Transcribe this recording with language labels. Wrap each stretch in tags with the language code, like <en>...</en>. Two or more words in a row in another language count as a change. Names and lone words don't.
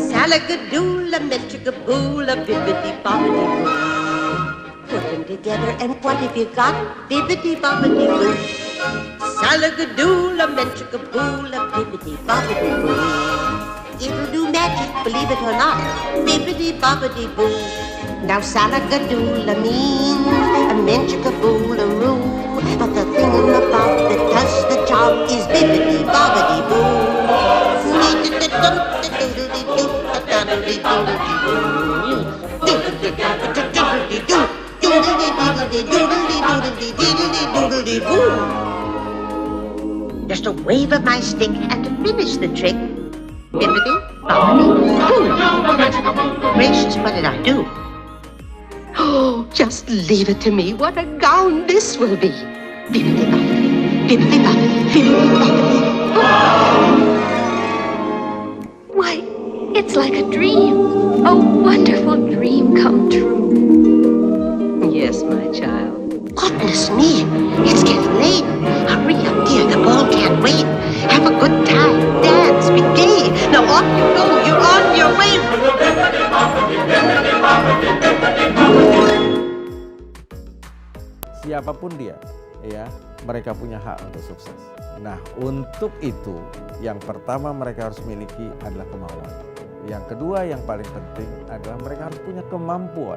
<en>Salagadoola, menchikaboola, bibbidi bobbidi boo. Put them together and what have you got? Bibbidi bobbidi boo. Salagadoola, menchikaboola, bibbidi bobbidi boo. It'll do magic, believe it or not. Bibbidi bobbidi boo. Now salagadoola means a menchikaboola-roo. But the thing about that does the job is bibbidi bobbidi boo. Just a wave of my stick and to finish the trick. Bibbidi bobbidi boo. Gracious, what did I do? Oh, just leave it to me. What a gown this will be. Bibbidi bobbidi, bibbidi bobbidi, bibbidi bobbidi. Why, it's like a dream. A wonderful dream come true. Yes, my child. Goodness me, it's getting late. Hurry up, dear, the ball can't wait. Have a good time, dance, be gay. Now off you go, you're on your way.</en> <id>Siapapun dia, ya, mereka punya hak untuk sukses. Nah, untuk itu, yang pertama mereka harus miliki adalah kemauan. Yang kedua, yang paling penting adalah mereka harus punya kemampuan.</id>